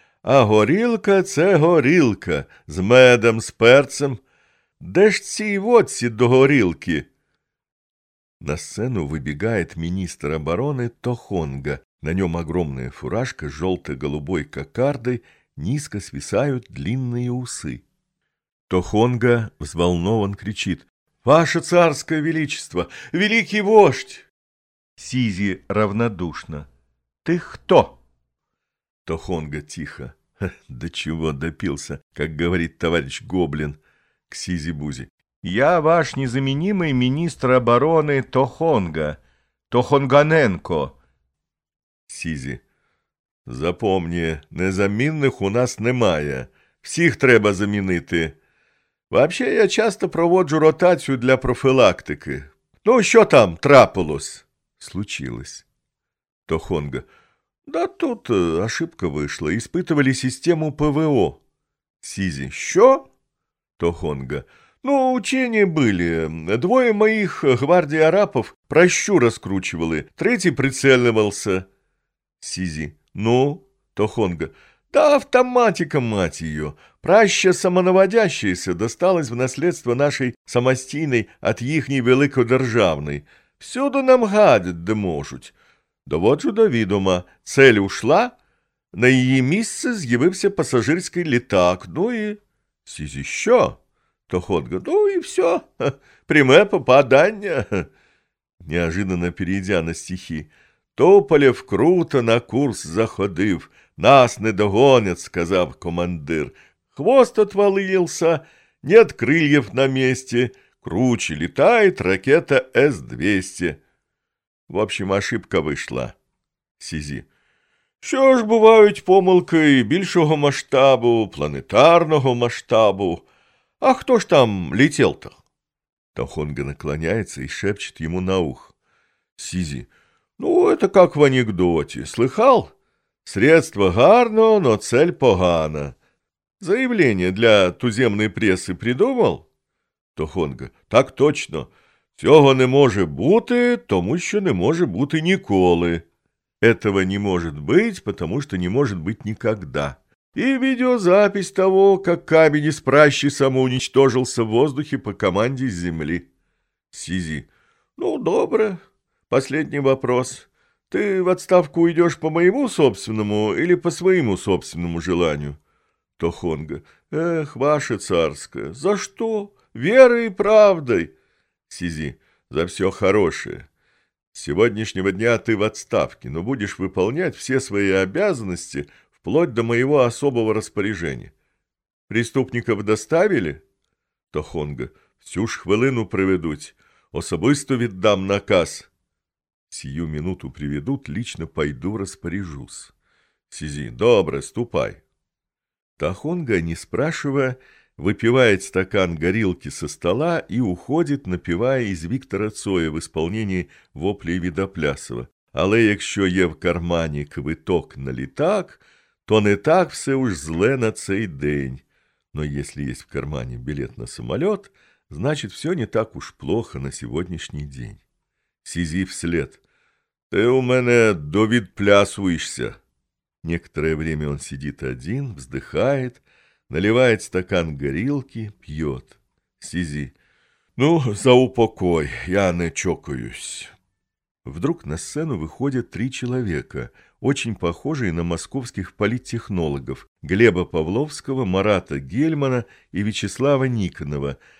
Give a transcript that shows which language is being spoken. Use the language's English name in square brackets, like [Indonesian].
[Ukrainian] «А горилка – це горилка з медом, з перцем. Де ж цій водці до горілки?» [Russian] На сцену выбегает министр обороны Тохонга. На нем огромная фуражка с желто-голубой кокардой, низко свисают длинные усы. Тохонга взволнован кричит. «Ваше царское величество! Великий вождь!» Сизи равнодушно. «Ты кто?» Тохонга тихо. «Да чего допился, как говорит товарищ Гоблин». К Сизи Бузи. «Я ваш незаменимый министр обороны Тохонга, Тохонганенко». Сизи. «Запомни, незаменных у нас немає. Всех треба заменить. Вообще, я часто проводжу ротацию для профилактики. Ну, что там трапилось?» «Случилось». Тохонга. «Да тут ошибка вышла. Испытывали систему ПВО». Сизи. «Что?» Тохонга. «Ну, учения были. Двое моих гвардии арапов прощу раскручивали, третий прицеливался». Сизи. «Ну?» Тохонга. «Да автоматика, мать ее. Праща самонаводящаяся досталась в наследство нашей самостийной от ихней великодержавной. Всюду нам гадят, да может. [Ukrainian] Доводжу до відома. [Russian] Цель ушла. На ее месте з'явився пассажирский літак. Ну и...» Сизи. «Що?» Тохонга. «Ну и все. Прямое попадание». Неожиданно перейдя на стихи. «Тополев круто на курс заходив. Нас не догонят, — сказав командир. Хвост отвалился, нет крыльев на месте. Круче летает ракета С-200. В общем, ошибка вышла». Сизи. [Ukrainian] «Що ж бувають помилки більшого масштабу, планетарного масштабу? А хто ж там летел-то?» [Russian] Тохонга наклоняется и шепчет ему на ух. Сизи. «Ну, это как в анекдоте. Слыхал? Средство гарно, но цель погана. Заявление для туземной прессы придумал?» Тохонга. Так точно. [Ukrainian] Цього не може бути, тому що не може бути ніколи. [Russian] Этого не может быть, потому что не может быть никогда. И видеозапись того, как камень из пращи самоуничтожился в воздухе по команде с земли. Сизи. Ну, добро. Последний вопрос. Ты в отставку уйдешь по моему собственному или по своему собственному желанию? Тохонга. Эх, ваше царское. За что? Верой и правдой. Сизи. За все хорошее. С сегодняшнего дня ты в отставке, но будешь выполнять все свои обязанности вплоть до моего особого распоряжения. Преступников доставили? Тохонга. [Ukrainian] Всю ж хвилину приведуть. Особисто віддам наказ. [Russian] Сию минуту приведут, лично пойду распоряжусь. Сизи. Добре, ступай. Тохонга, не спрашивая, выпивает стакан горилки со стола и уходит, напевая из Виктора Цоя в исполнении воплей Відоплясова. [Ukrainian] Але якщо є в кармані квиток на літак, то не так все уж зле на цей день. [Russian] Но если есть в кармане билет на самолет, значит, все не так уж плохо на сегодняшний день. Сизи вслед. [Ukrainian] «Ти у мене довідплясуєшся!» [Russian] Некоторое время он сидит один, вздыхает, наливает стакан [Ukrainian] горілки, п'єт. [Russian] Сизі. Ну, за упокой, я не чокаюсь. Вдруг на сцену выходят три человека, очень похожие на московских политтехнологов, Глеба Павловского, Марата Гельмана и Вячеслава Никонова.